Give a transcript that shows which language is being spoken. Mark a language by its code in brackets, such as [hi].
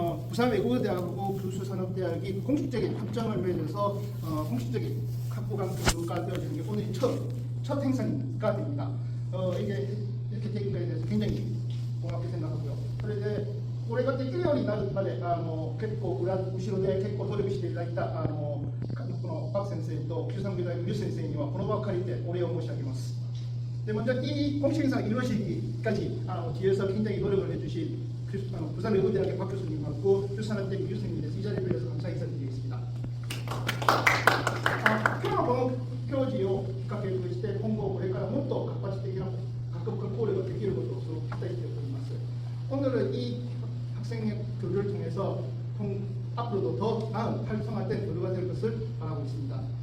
[ko] 부산 외국어대학하고 교수산업대학이 공식적인 협정을 맺어서 공식적인 학부간 교류가 되어지는 게 오늘이 첫 행사가 됩니다. 이게 이렇게 된 거에 대해서 굉장히 고맙게 생각하고요. 그런데 [ja] これができるようになるまで結構後ろで結構努力していただいたこのパク先生と九三美大学류先生にはこの場を借りてお礼を申し上げます. [ko] 네, 먼저 이 공식 행사 이루어지기까지 뒤에서 굉장히 노력을 해주신 부산 외국어대학의 박 교수님하고 교수산업대학 류 선생님에서 이 자리를 빌려서 감사 인사드리겠습니다. [ja] 今日のこの教授をきっかけとして今後これからもっと活発的な学部間交流ができることを期待しております. [ko] 오늘은 이 학생의 교류를 통해서 앞으로도 더 나은 활성화된 교류가 될 것을 바라고 있습니다.